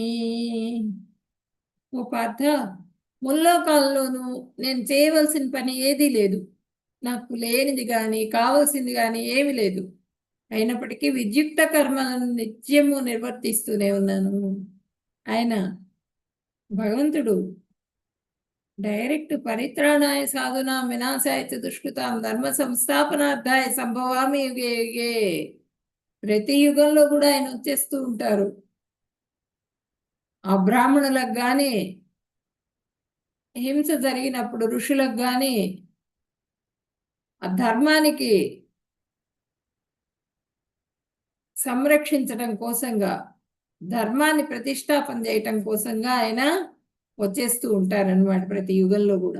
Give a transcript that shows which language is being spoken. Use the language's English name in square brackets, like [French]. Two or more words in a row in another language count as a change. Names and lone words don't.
[Telugu] ఓ పార్థ, ముల్లోకాల్లోనూ నేను చేయవలసిన పని ఏదీ లేదు. నాకు లేనిది కానీ కావలసింది కానీ ఏమీ లేదు. అయినప్పటికీ విద్యుక్త కర్మలను నిత్యము నిర్వర్తిస్తూనే ఉన్నాను. ఆయన భగవంతుడు డైరెక్ట్ [Sanskrit] పరిత్రాణాయ సాధునా వినాశాయ చ దుష్కృతాం ధర్మ సంస్థాపనార్థాయ సంభవామి యుగే యుగే. [Telugu] ప్రతి యుగంలో కూడా ఆయన వచ్చేస్తూ ఉంటారు. ఆ బ్రాహ్మణులకు కానీ హింస జరిగినప్పుడు ఋషులకు కానీ ఆ ధర్మానికి సంరక్షించడం కోసంగా, ధర్మాన్ని ప్రతిష్టాపన చేయటం కోసంగా ఆయన వచ్చేస్తూ ఉంటారనమాట ప్రతి యుగంలో కూడా.